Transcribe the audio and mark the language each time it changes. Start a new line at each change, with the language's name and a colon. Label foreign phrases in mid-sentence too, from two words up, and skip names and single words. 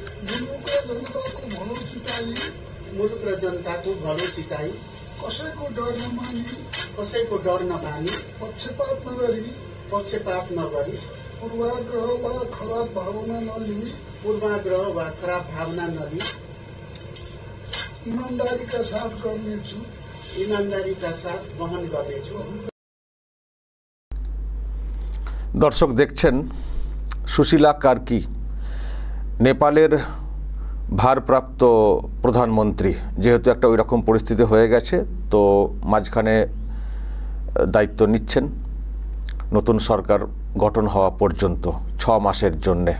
Nepali: मुलुक र जनताको भलो चिताई कसैको डर नमानी पक्षपात नगरी पूर्वाग्रह वा खराब भावना नलिई ईमानदारीका साथ वहन गर्नेछु।
Bangla: দর্শক দেখছেন সুশীলা কার্কি, নেপালের ভারপ্রাপ্ত প্রধানমন্ত্রী। যেহেতু একটা ওই রকম পরিস্থিতি হয়ে গেছে, তো মাঝখানে দায়িত্ব নিচ্ছেন নতুন সরকার গঠন হওয়া পর্যন্ত 6 মাসের জন্যে।